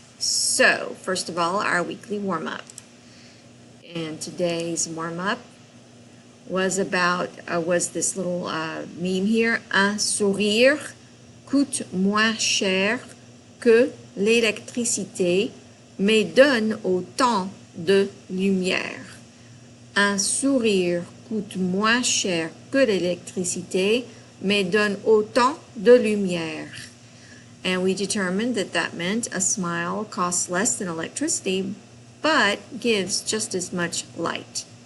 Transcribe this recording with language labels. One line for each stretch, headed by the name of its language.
English: So, first of all, our weekly warm-up. And today's warm-up was was this little meme here.
French: Un sourire coûte moins cher que l'électricité, mais donne autant de lumière. Un sourire coûte moins cher que l'électricité, mais donne autant de lumière.
English: And we determined that that meant a smile costs less than electricity, but gives just as much light.